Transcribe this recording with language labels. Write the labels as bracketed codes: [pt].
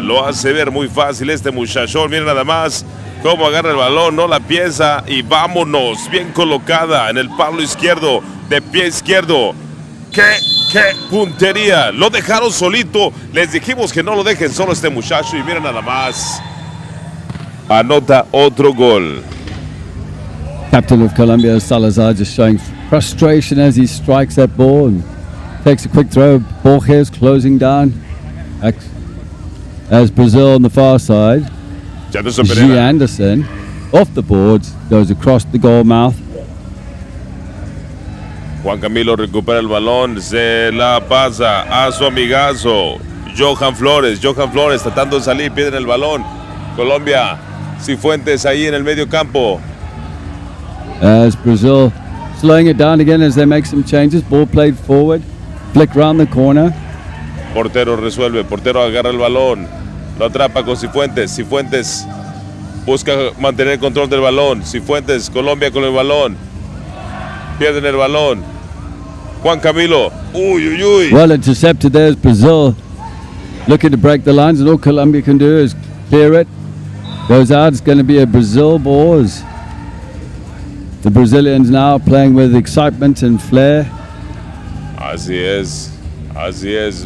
[es] Lo hace ver muy fácil este muchachón. Miren nada más cómo agarra el balón, no la piensa y vámonos. Bien colocada en el palo izquierdo, de pie izquierdo. ¡Qué puntería! Lo dejaron solito. Les dijimos que no lo dejen solo este muchacho y miren nada más. Anota otro gol. [en] Captain of Colombia, Salazar, just showing frustration as he strikes that ball and takes a quick throw. Borges closing down. As Brazil on the far side. G. Anderson off the boards, goes across the goal mouth. [es] Juan Camilo recupera el balón, se la pasa a su amigazo Johan Flores tratando de salir, pierde el balón. Colombia, Cifuentes ahí en el medio campo. [en] As Brazil slowing it down again as they make some changes. Ball played forward, flick round the corner. [es] Portero resuelve, portero agarra el balón, lo atrapa con Cifuentes busca mantener el control del balón. Cifuentes, Colombia con el balón, pierden el balón, Juan Camilo. Uy, uy, uy. [en] Well intercepted. There's Brazil looking to break the lines, and all Colombia can do is clear it. Goes out. It's going to be a Brazil ball. As the Brazilians now playing with excitement and flair. [es] Así es.